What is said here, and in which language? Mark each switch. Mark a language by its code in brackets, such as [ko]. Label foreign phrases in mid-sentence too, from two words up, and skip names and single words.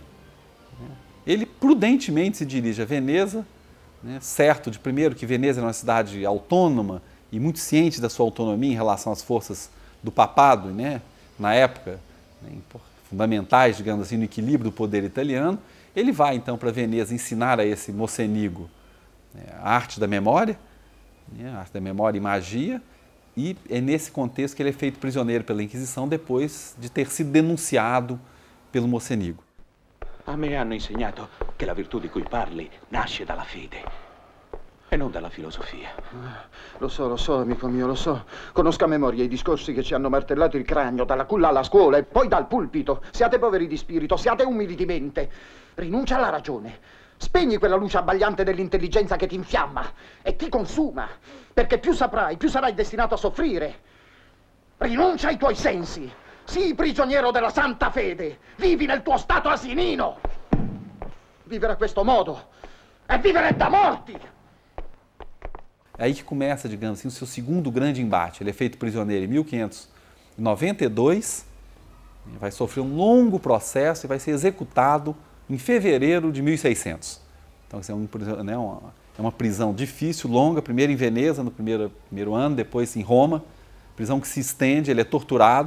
[pt] Ele prudentemente se dirige a Veneza, certo de primeiro que Veneza era uma cidade autônoma e muito ciente da sua autonomia em relação às forças do papado, na época, fundamentais, digamos assim, no equilíbrio do poder italiano. Ele vai então para Veneza ensinar a esse Mocenigo a arte da memória e magia, e é nesse contexto que ele é feito prisioneiro pela Inquisição depois de ter sido denunciado pelo Mocenigo. [it] A me hanno insegnato che la virtù di cui parli nasce dalla fede e non dalla filosofia. Lo so, amico mio, lo so. Conosco a memoria i discorsi che ci hanno martellato il cranio, dalla culla alla scuola e poi dal pulpito. Siate poveri di spirito, siate umili di mente. Rinuncia alla ragione. Spegni quella luce abbagliante dell'intelligenza che ti infiamma e ti consuma, perché più saprai, più sarai destinato a soffrire. Rinuncia ai tuoi sensi. Sii prigioniero della santa fede, vivi nel tuo stato asinino. Vivere a questo modo è vivere da morti. [pt] É aí que começa, digamos assim, o seu segundo grande embate. Ele é feito prisioneiro em 1592, vai sofrer um longo processo e vai ser executado em fevereiro de 1600. Então, isso é uma prisão difícil, longa, primeiro em Veneza, no primeiro ano, depois em Roma, prisão que se estende, ele é torturado.